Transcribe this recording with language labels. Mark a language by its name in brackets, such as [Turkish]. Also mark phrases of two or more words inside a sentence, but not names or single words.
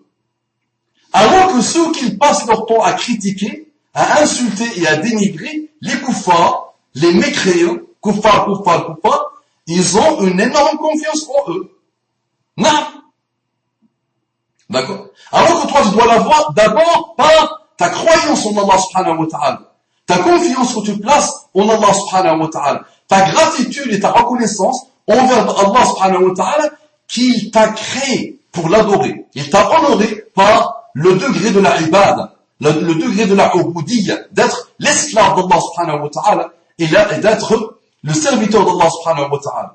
[French] Alors que ceux qui passent leur temps à critiquer, à insulter et à dénigrer les kuffars, les mécréants, kuffar, ils ont une énorme confiance en eux. Non. D'accord? Alors que toi, tu dois l'avoir d'abord par ta croyance en Allah [Arabic] سبحانه وتعالى. [French] Ta confiance que tu places en Allah [Arabic] سبحانه وتعالى. [French] Ta gratitude et ta reconnaissance envers Allah [Arabic] سبحانه وتعالى [French] qu'il t'a créé pour l'adorer. Il t'a honoré par le degré de la ibad, le degré de la ubudiyya, d'être l'esclave d'Allah [Arabic] سبحانه وتعالى [French] et d'être le serviteur d'Allah [Arabic] سبحانه وتعالى.